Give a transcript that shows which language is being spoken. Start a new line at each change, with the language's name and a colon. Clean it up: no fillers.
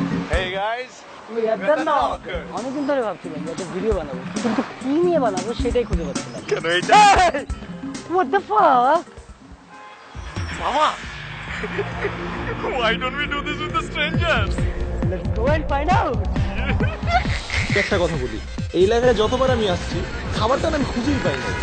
Bangla: ভাইয়া না অনেকদিন ধরে ভাবছিলাম যে একটা ভিডিও বানাবো, কিন্তু কি নিয়ে বানাবো সেটাই খুঁজে পাচ্ছিলাম। কেন এইটা?
English: What the fuck? মামা, why don't we do this with the strangers? Let's go and find out.
Bangla: একটা কথা বলি, এই এলাকায় যতবার আমি আসছি খাবারটা না আমি খুঁজেই পাই না।